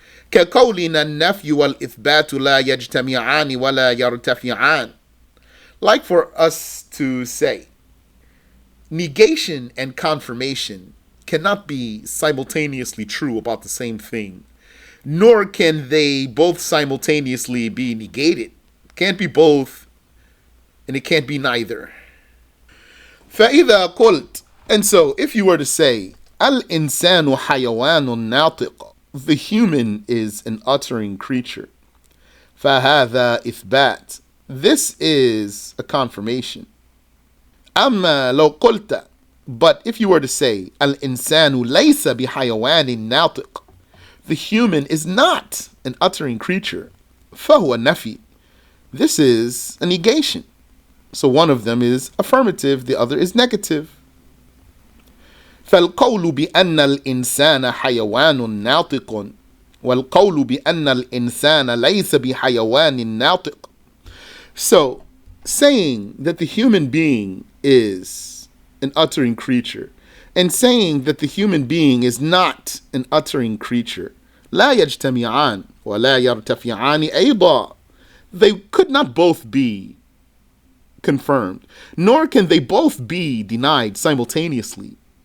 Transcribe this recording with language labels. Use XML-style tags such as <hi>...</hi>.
<ar>كقولنا النفي والإثبات لا يجتمعان ولا يرتفعان.</ar> <en>Like for us to say, negation and confirmation cannot be simultaneously true about the same thing, nor can they both simultaneously be negated. It can't be both, and it can't be neither.</en> <ar>فإذا قلت,</ar> <en>and so if you were to say,</en> <ar>الإنسان حيوان ناطق,</ar> <en>the human is an uttering creature.</en> <ar>فهذا إثبات,</ar> <en>this is a confirmation.</en> <ar>أما لو قلت,</ar> <en>but if you were to say,</en> <ar>الإنسان ليس بحيوان ناطق,</ar> <en>the human is not an uttering creature.</en> <ar>فهو نفي,</ar> <en>this is a negation. So one of them is affirmative, the other is negative.</en> <ar>فالقول بأن الإنسان حيوان ناطق والقول بأن الإنسان ليس بحيوان ناطق.</ar> <en>So, saying that the human being is an uttering creature and saying that the human being is not an uttering creature,</en> <ar>لا يجتمعان ولا يرتفعان أيضا.</ar> <en>They could not both be confirmed, nor can they both be denied simultaneously.</en>